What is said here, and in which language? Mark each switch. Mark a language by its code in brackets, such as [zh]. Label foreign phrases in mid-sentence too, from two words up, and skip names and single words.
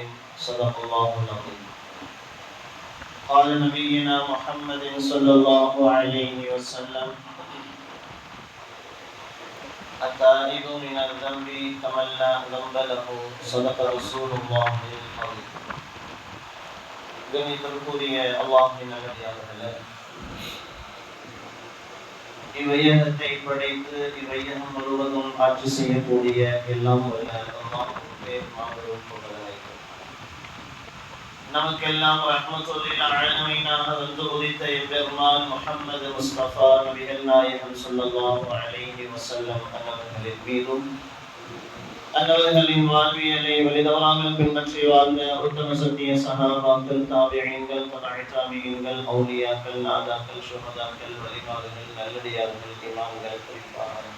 [ar] صدق الله العظيم. قال نبينا محمد صلى الله عليه وسلم: التائب من الذنب كمن لا ذنب له. صدق رسول الله العظيم. [ta] கண்ணியத்திற்குரிய அல்லாஹ்வின் நல்லடியார்களே, இவ்வையகத்தை படைத்து இவ்வையகம் முழுவதும் ஆட்சி செய்யக்கூடிய எல்லாம் வல்ல அல்லாஹ்வுக்கே மாபெரும் புகழை. நமக்கெல்லாம் [ar] رحمة للعالمين [ta] வந்து உதித்த எம்பெருமான் முஹம்மது முஸ்தபா நபிகள் நாயகம் [ar] صلى الله عليه وسلم [ta] அவர்களின் மீதும் அன்னவர்களின் வாழ்வியலை வழிதவறாமல் பின்பற்றி வாழ்ந்த உத்தம சத்திய சஹாபாக்கள், தாபிஈன்கள், தபஅ தாபிஈன்கள், அவுலியாக்கள், நாதாக்கள், ஷுஹதாக்கள், வலிமார்கள், நல்லடியார்கள், இமாம்கள், குறிப்பாக